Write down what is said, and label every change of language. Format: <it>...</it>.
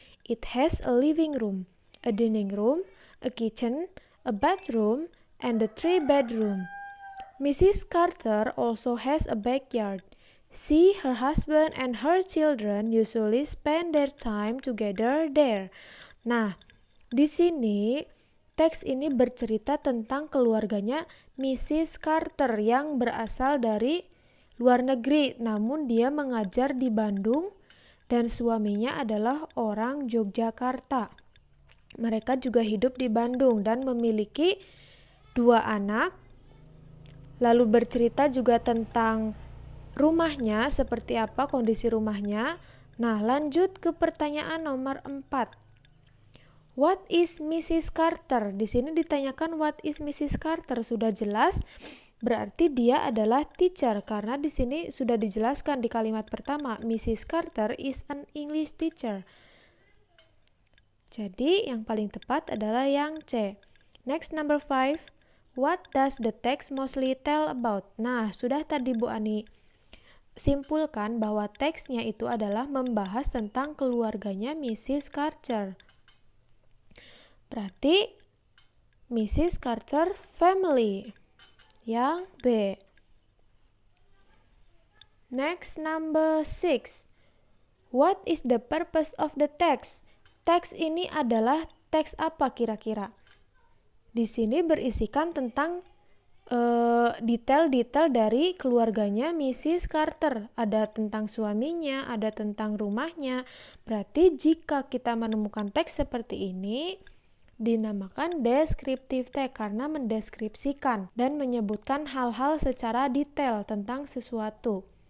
<en>It has a living room, a dining room, a kitchen, a bathroom, and a 3-bedroom. Mrs. Carter also has a backyard. She, her husband, and her children usually spend their time together there.</en> <id>Nah, di sini teks ini bercerita tentang keluarganya Mrs. Carter yang berasal dari luar negeri, namun dia mengajar di Bandung dan suaminya adalah orang Yogyakarta. Mereka juga hidup di Bandung dan memiliki 2 anak. Lalu bercerita juga tentang rumahnya, seperti apa kondisi rumahnya. Nah, lanjut ke pertanyaan nomor 4.</id> <en>What is Mrs. Carter?</en> <id>Di sini ditanyakan</id> <en>what is Mrs. Carter.</en> <id>Sudah jelas, berarti dia adalah teacher karena di sini sudah dijelaskan di kalimat pertama, Mrs.</id> <en>Carter is an English teacher.</en> <id>Jadi yang paling tepat adalah yang C.</id> <en>Next, number 5. What does the text mostly tell about?</en> <id>Nah, sudah tadi Bu Ani simpulkan bahwa teksnya itu adalah membahas tentang keluarganya Mrs. Carter. Berarti Mrs.</id> <en>Carter family.</en> <id>Yang B.</id> <en>Next, number 6. What is the purpose of the text?</en> <id>Teks ini adalah teks apa kira-kira? Di sini berisikan tentang detail-detail dari keluarganya Mrs. Carter. Ada tentang suaminya, ada tentang rumahnya. Berarti jika kita menemukan teks seperti ini, dinamakan descriptive text karena mendeskripsikan dan menyebutkan hal-hal secara detail tentang sesuatu.</id>